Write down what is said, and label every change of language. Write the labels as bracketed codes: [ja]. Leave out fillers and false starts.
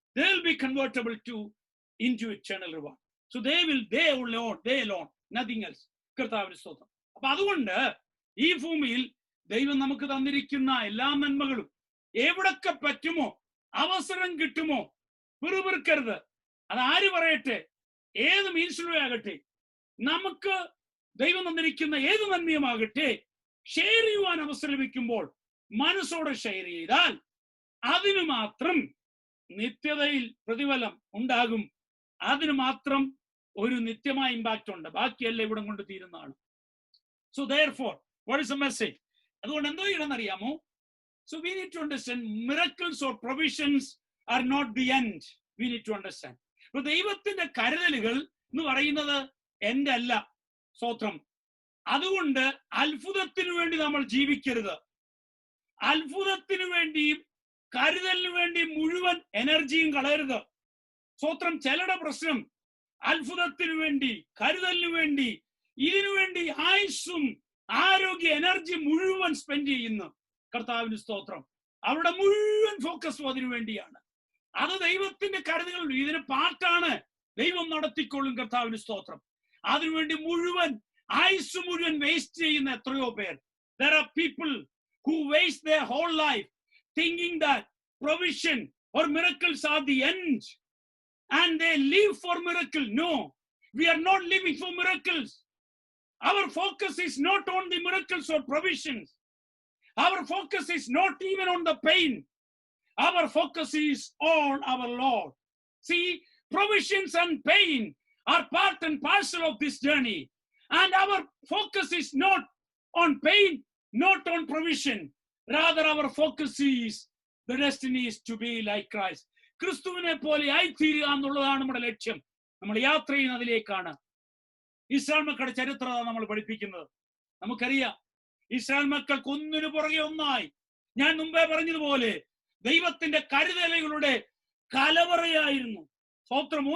[en] They will be convertible into eternal reward. So they alone, nothing else. [ml] കർത്താവിന്റെ സ്തോത്രം. അപ്പൊ അതുകൊണ്ട് ഈ ഭൂമിയിൽ ദൈവം നമുക്ക് തന്നിരിക്കുന്ന എല്ലാ നന്മകളും എവിടൊക്കെ പറ്റുമോ, അവസരം കിട്ടുമോ, പിറുപിറുക്കരുത്. അത് ആര് പറയട്ടെ, ഏത് മീൻസിലൂടെ ആകട്ടെ, നമുക്ക് ദൈവം തന്നിരിക്കുന്ന ഏത് നന്മയുമാകട്ടെ, ഷെയർ ചെയ്യുവാൻ അവസരം ലഭിക്കുമ്പോൾ മനസ്സോടെ ഷെയർ ചെയ്താൽ അതിനു മാത്രം നിത്യതയിൽ പ്രതിഫലം ഉണ്ടാകും. അതിന് മാത്രം ഒരു നിത്യമായ ഇമ്പാക്റ്റ് ഉണ്ട്. ബാക്കിയെല്ലാം ഇവിടം കൊണ്ട് തീരുന്നതാണ്. [en] So therefore, what is the message? [ml] അതുകൊണ്ട് എന്തോ ചെയ്യണമെന്നറിയാമോ? [en] So we need to understand miracles or provisions are not the end. We need to understand. [ml] അപ്പൊ ദൈവത്തിന്റെ കരുതലുകൾ എന്ന് പറയുന്നത് എന്റെ അല്ല, സ്തോത്രം. അതുകൊണ്ട് അത്ഭുതത്തിനു വേണ്ടി നമ്മൾ ജീവിക്കരുത്. അത്ഭുതത്തിനു വേണ്ടിയും കരുതലിനു വേണ്ടിയും മുഴുവൻ എനർജിയും കളയരുത്. സ്തോത്രം. ചിലരുടെ പ്രശ്നം അത്ഭുതത്തിനു വേണ്ടി, കരുതലിനു വേണ്ടി, ഇതിനു വേണ്ടി ആയുസ്സും ആരോഗ്യ എനർജി മുഴുവൻ സ്പെൻഡ് ചെയ്യുന്നു. കർത്താവിന് സ്തോത്രം. അവരുടെ മുഴുവൻ ഫോക്കസും അതിനു വേണ്ടിയാണ്. അത് ദൈവത്തിന്റെ കരുതലുകൾ, ഇതിന് പാർട്ടാണ്. ദൈവം നടത്തിക്കൊള്ളും. കർത്താവിന് സ്തോത്രം. അതിനുവേണ്ടി മുഴുവൻ ആയുസ് മുഴുവൻ വേസ്റ്റ് ചെയ്യുന്ന എത്രയോ പേർ. [en] There are people who waste their whole life thinking that provision or miracles are the end, and they live for miracle. No, we are not living for miracles. Our focus is not on the miracles or provisions. Our focus is not even on the pain. Our focus is on our Lord. See, provisions and pain are part and parcel of this journey. And our focus is not on pain, not on provision. Rather, our focus is, the destiny is to be like Christ. [ml] ക്രിസ്തുവിനെ പോലെ ആയിത്തീരുക എന്നുള്ളതാണ് നമ്മുടെ ലക്ഷ്യം. നമ്മൾ യാത്ര ചെയ്യുന്നതിലേക്കാണ്. Israel മക്കളുടെ ചരിത്രം നമ്മൾ പഠിപ്പിക്കുന്നത്. നമുക്കറിയാം, ഇസ്രായേൽ മക്കൾക്ക് ഒന്നിനു പുറകെ ഒന്നായി, ഞാൻ മുമ്പേ പറഞ്ഞതുപോലെ ദൈവത്തിന്റെ കരുതലുകളുടെ കലവറയായിരുന്നു. സ്തോത്രം.